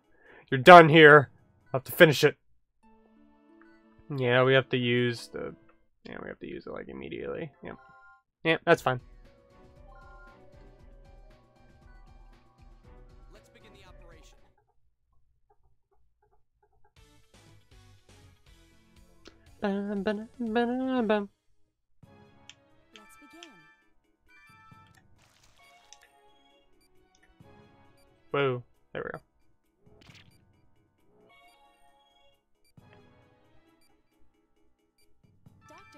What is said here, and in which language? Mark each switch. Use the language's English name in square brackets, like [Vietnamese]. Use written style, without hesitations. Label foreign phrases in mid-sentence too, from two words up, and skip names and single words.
[English] You're done here. I'll have to finish it. Yeah, we have to use the... Yeah, we have to use it, like, immediately. Yep. Yep, that's fine. Let's begin the operation. Bum, ba-dum, ba-dum, bum. Let's begin. Whoa. There we go. Doctor.